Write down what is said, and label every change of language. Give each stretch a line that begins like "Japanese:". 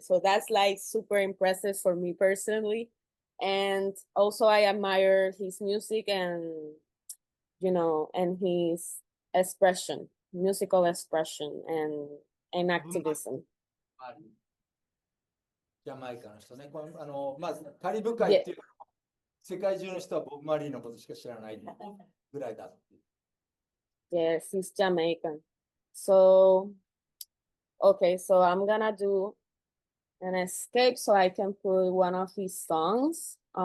English: So that's like super impressive for me personally. And also I admire his music and, and his expression, musical expression and activism.
Japanese: ジャマイカの人ね。まずカリブ海っていう、世界中の人はボブ・マリーのことしか知らないぐらいだ。
English: Yes, he's Jamaican. So, okay, so I'm gonna do an escape so I can put one of his songs.